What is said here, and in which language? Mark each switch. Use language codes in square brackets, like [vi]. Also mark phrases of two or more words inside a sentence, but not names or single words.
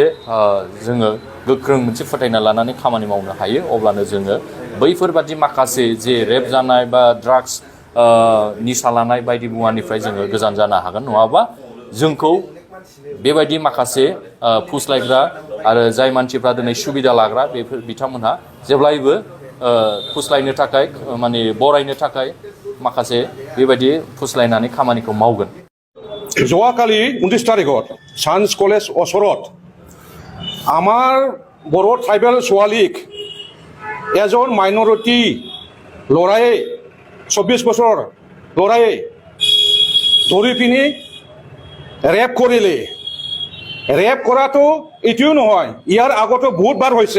[brx] जोङो गोख्रों मोनसे फोथायना लानानै खामानि मावनो हायो अब्लानो जोङो बैफोरबादि माखासे जे रेप जानाय बा ड्राग्स निसा लानाय बायदि मुवानिफ्राय जोङो गोजान जानो हागोन नङाबा जोंखौ बेबायदि माखासे फुस्लायग्रा आरो जाय मानसिफ्रा दिनै सुबिदा लाग्रा बेफोर बिथांमोनहा जेब्लायबो फुस्लायनो थाखाय माने बरायनो थाखाय माखासे बेबायदि फुस्लायनानै खामानिखौ मावगोन [as] যোৱাকালি 29 তাৰিখত [en] science college [as] ওচৰত আমাৰ [en] Bodo tribal [as] ছোৱালীক এজন মাইনৰিটি ল'ৰাই 24 বছৰ ল'ৰাই ধৰি পিনি ৰেপ কৰিলে ৰেপ কৰাটো এইটোও নহয় ইয়াৰ আগতো বহুতবাৰ হৈছে